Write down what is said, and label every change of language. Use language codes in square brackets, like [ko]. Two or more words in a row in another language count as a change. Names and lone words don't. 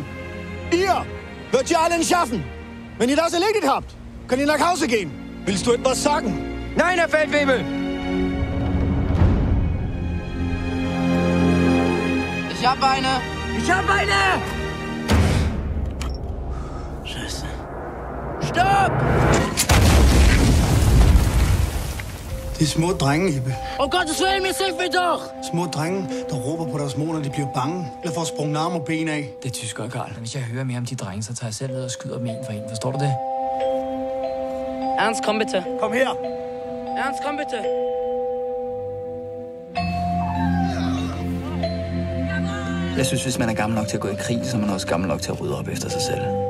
[de] Ihr wird ihr allen schaffen. Wenn ihr das erledigt habt, könnt ihr nach Hause gehen. Willst du etwas sagen? Nein, Herr Feldwebel! Ich hab eine! Ich hab eine! Scheiße. Stopp! [da] Det er små drenge, Ebbe. [de] Oh Gottes Willen, mir hilf mir doch! [da] Små drenge, der råber på deres mor, når de bliver bange. Eller får sprunget arme og ben af. Det er tyskere, Karl. Hvis jeg hører mere om de drenge, så tager jeg selv ned og skyder dem en for en. Forstår du det? [de] Ernst, komm bitte. [da] Kom her. [de] Ernst, komm bitte. [da] Jeg synes, hvis man er gammel nok til at gå i krig, så er man også gammel nok til at rydde op efter sig selv.